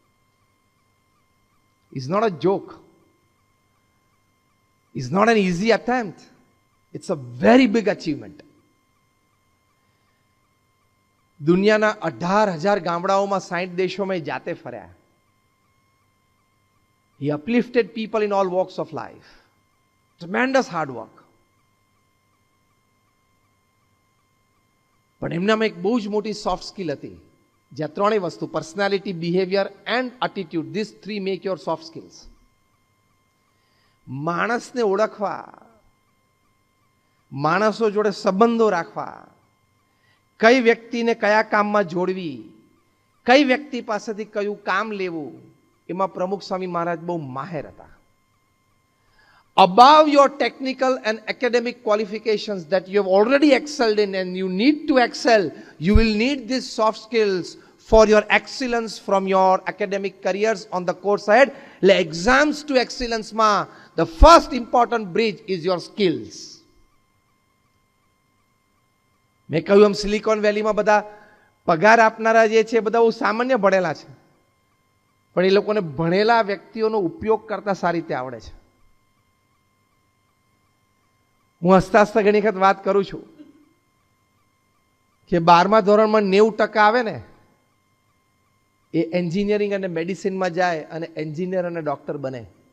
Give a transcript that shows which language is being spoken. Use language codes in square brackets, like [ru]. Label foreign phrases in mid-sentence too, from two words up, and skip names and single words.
[en] Is not a joke. Is not an easy attempt. It's a very big achievement. [gu] દુનિયાના 18,000 ગામડાઓમાં 60 દેશોમાં જાતે ફર્યા. [en] He uplifted people in all walks of life. Tremendous hard work. [gu] પણ એમનામાં એક બહુ જ મોટી [en] soft skill [gu] હતી. જ્યાં ત્રણેય વસ્તુ [en] personality, behavior and attitude, these three make your soft skills. [gu] માણસને ઓળખવા, માણસો જોડે સંબંધો રાખવા, કઈ વ્યક્તિને કયા કામમાં જોડવી, કઈ વ્યક્તિ પાસેથી કયું કામ લેવું, એમાં પ્રમુખ સ્વામી મહારાજ બહુ માહેર હતા. [en] Above your technical and academic qualifications that you have already excelled in and you need to excel, you will need these soft skills for your excellence from your academic careers on the course ahead. [gu] એટલે [en] exams to excellence માં the first important bridge is your skills. [gu] મેં કહ્યું એમ સિલિકોન વેલીમાં બધા પગાર આપનારા જે છે બધા બહુ સામાન્ય ભણેલા છે, પણ એ લોકોને ભણેલા વ્યક્તિઓનો ઉપયોગ કરતા સારી રીતે આવડે છે. હું હસતા હસતા ઘણી વખત વાત કરું છું કે 12મા ધોરણમાં 90% આવે ને એ એન્જિનિયરિંગ અને મેડિસિનમાં જાય અને એન્જિનિયર અને ડોક્ટર બને.